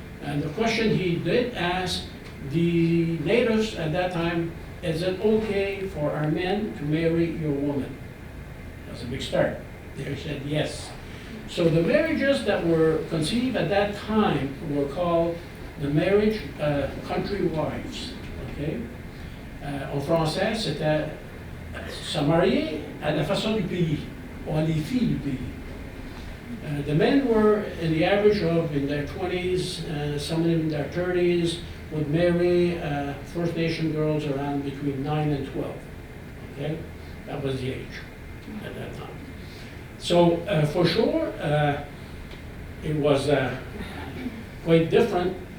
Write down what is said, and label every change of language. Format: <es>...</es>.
<en>And the question he did ask the natives at that time, is it okay for our men to marry your woman? That's a big start. They said yes. So the marriages that were conceived at that time were called the marriage country wives. Okay?</en> <fr>En français, c'était se marier à la façon du pays, ou les filles du pays.</fr> <en>The men were in the average of in their 20s, some in their 30s, would marry First Nation girls around between 9 and 12. Okay? That was the age at that time. So for sure, it was quite different</en>